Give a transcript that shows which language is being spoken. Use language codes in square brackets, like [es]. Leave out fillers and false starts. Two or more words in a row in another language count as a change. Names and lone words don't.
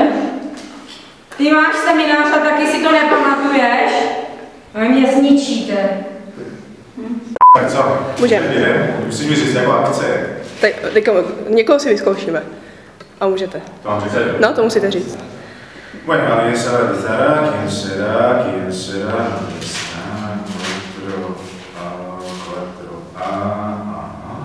[cs] Ty máš seminář a taky si to nepamatuješ? A vy mě zničíte. Tak co? Můžeme. Musíš mi říct jako akce. Tak, někoho si vyzkoušíme. A můžete. To mám říct? No, to musíte říct. [es] Bueno, alguien sabe empezar. ¿Quién será? ¿Quién será? ¿Dónde está? 4A. Ajá.